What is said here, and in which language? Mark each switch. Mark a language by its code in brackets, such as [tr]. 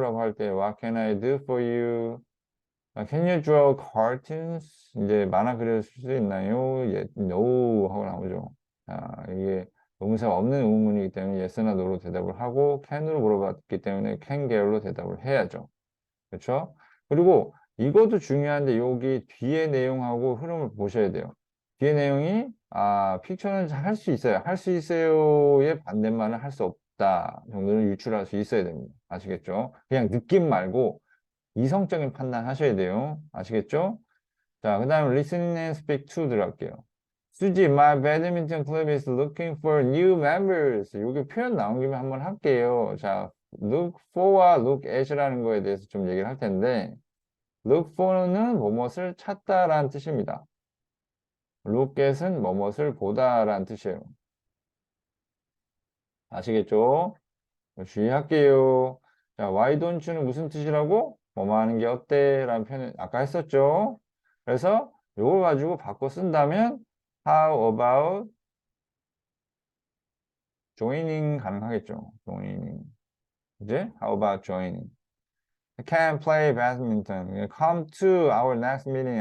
[ko] 라고 할 때 [en] What can I do for you? Can you draw cartoons? [ko] 이제 만화 그려줄 수 있나요? No 하고 나오죠. 자, 이게 동사가 없는 의문문이기 때문에 yes나 no로 대답을 하고 can으로 물어봤기 때문에 can 계열로 대답을 해야죠. 그렇죠? 그리고 이것도 중요한데 여기 뒤에 내용하고 흐름을 보셔야 돼요. 뒤에 내용이 픽처는 할 수 있어요. 할 수 있어요의 반대말은 할 수 없다 정도는 유출할 수 있어야 됩니다. 아시겠죠? 그냥 느낌 말고 이성적인 판단 하셔야 돼요. 아시겠죠? 자, 그 다음에 [en] listening and speak to [ko] 들어갈게요. [en] 수지, my badminton club is looking for new members. [ko] 여기 표현 나온 김에 한번 할게요. 자, look for와 look at이라는 거에 대해서 좀 얘기를 할 텐데, look for는 뭐뭇을 찾다라는 뜻입니다. look at은 뭐뭇을 보다라는 뜻이에요. 아시겠죠? 주의할게요. 자, why don't you는 무슨 뜻이라고? 뭐뭐 하는 게 어때? 라는 표현을 아까 했었죠. 그래서 이걸 가지고 바꿔 쓴다면 [en] how about joining [ko] 가능하겠죠. [en] joining. [ko] 이제 [en] how about joining? I can play badminton. Come to our next meeting.